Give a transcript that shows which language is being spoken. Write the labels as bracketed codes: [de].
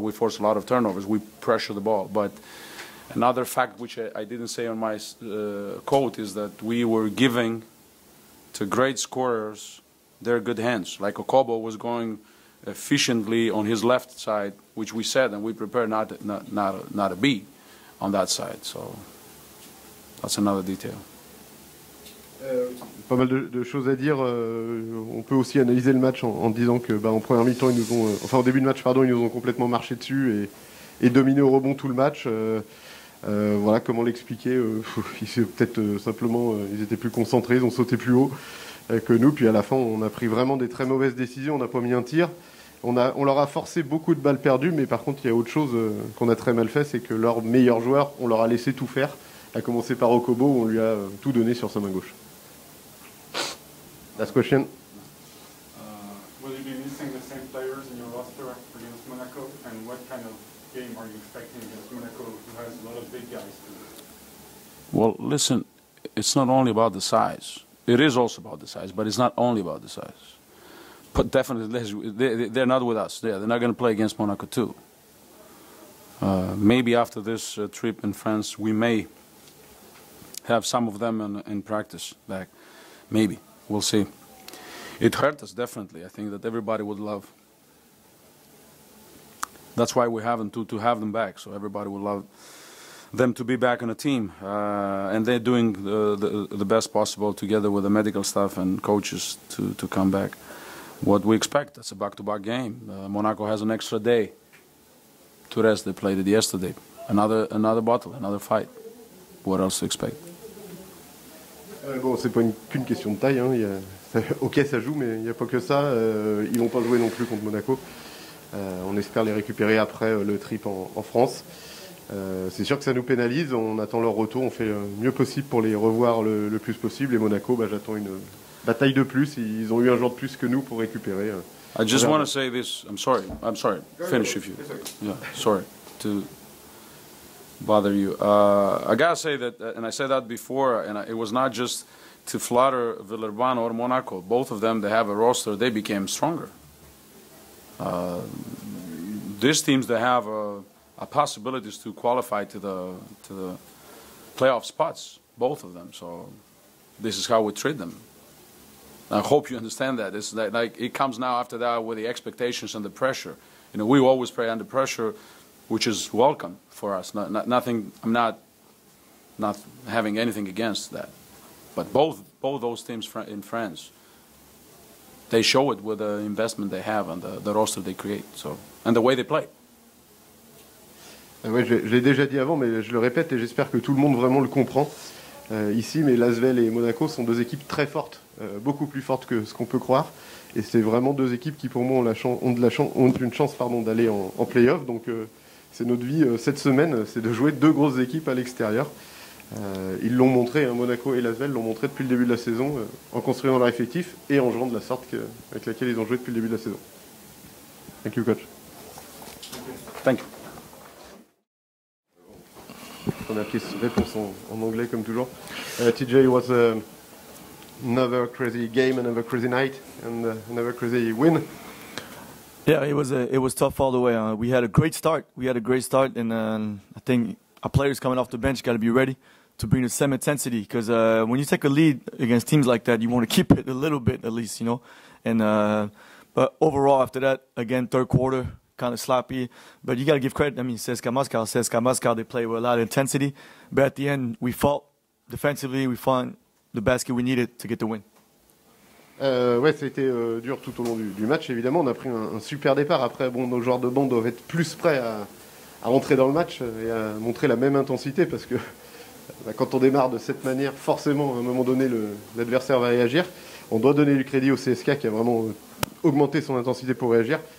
[en] We forced a lot of turnovers. We pressure the ball. But another fact which I didn't say on my quote is that we were giving to great scorers they're good hands. Like Okobo was going efficiently on his left side, which we said, and we prepared not to be on that side. So that's another detail. [fr] Pas mal de choses à dire. On peut aussi analyser le match en disant que, en première mi-temps, en début de match, pardon, ils nous ont complètement marché dessus et dominé au rebond tout le match. Voilà, comment l'expliquer. Peut-être simplement, ils étaient plus concentrés, ils ont sauté plus haut que nous. Puis à la fin, on a pris vraiment des très mauvaises décisions. On n'a pas mis un tir. On leur a forcé beaucoup de balles perdues, mais par contre, il y a autre chose qu'on a très mal fait, c'est que leurs meilleurs joueurs, on leur a laissé tout faire. À commencer par Okobo, où on lui a tout donné sur sa main gauche. [en] Last question. Will you be missing the same players in your roster against Monaco? And what kind of game are you expecting against Monaco, who has a lot of big guys? Well, listen, it's not only about the size. It is also about the size, but it's not only about the size. But definitely, they're not with us. They're not going to play against Monaco too. Maybe after this trip in France, we may have some of them in practice back. Maybe. We'll see. It hurt us, definitely. I think that everybody would love. That's why we haven't to have them back. So everybody would love them to be back on a team. And they're doing the best possible together with the medical staff and coaches to come back. What we expect, that's a back-to-back game. Monaco has an extra day to rest. They played it yesterday. Another battle, another fight. What else to expect? [fr] Bon, c'est pas qu'une question de taille. Hein. Ok, ça joue, mais il n'y a pas que ça. Ils vont pas jouer non plus contre Monaco. On espère les récupérer après le trip en France. C'est sûr que ça nous pénalise. On attend leur retour. On fait le mieux possible pour les revoir le plus possible. Et Monaco, j'attends une bataille de plus. Ils ont eu un jour de plus que nous pour récupérer. [en] I just want to say this. I'm sorry. Finish if you. Yeah, sorry to bother you. I gotta say that, and I said that before, and it was not just to flatter Villeurbanne or Monaco. Both of them, they have a roster. They became stronger. These teams, they have possibilities to qualify to the playoff spots. Both of them. So this is how we treat them. I hope you understand that. It's like it comes now after that with the expectations and the pressure. You know, we always play under pressure, which is welcome for us. Nothing. I'm not having anything against that. But both those teams in France, they show it with the investment they have and the roster they create. So and the way they play. [fr] Ouais, je l'ai déjà dit avant, mais je le répète et j'espère que tout le monde vraiment le comprend ici. Mais Lasvel et Monaco sont deux équipes très fortes, beaucoup plus fortes que ce qu'on peut croire. Et c'est vraiment deux équipes qui, pour moi, ont une chance d'aller en play-off. Donc c'est notre vie cette semaine, c'est de jouer deux grosses équipes à l'extérieur. Ils l'ont montré, hein, Monaco et Lasvel l'ont montré depuis le début de la saison, en construisant leur effectif et en jouant de la sorte avec laquelle ils ont joué depuis le début de la saison. [en] Thank you, coach. Thank you. [fr] Première réponse en anglais comme toujours. [en] TJ, was another crazy game, another crazy night, and another crazy win. Yeah, it was tough all the way. We had a great start. And I think our players coming off the bench got to be ready to bring the same intensity. Because when you take a lead against teams like that, you want to keep it a little bit at least, you know. And but overall, after that, again, third quarter, kind of sloppy. But you got to give credit. I mean, CSKA Moscow, they play with a lot of intensity. But at the end, we fought defensively. We found the basket we needed to get the win. [fr] Ouais, ça a été dur tout au long du match. Évidemment, on a pris un super départ. Après, nos joueurs de banc doivent être plus prêts à rentrer dans le match et à montrer la même intensité parce que quand on démarre de cette manière, forcément, à un moment donné, l'adversaire va réagir. On doit donner du crédit au CSKA qui a vraiment augmenté son intensité pour réagir.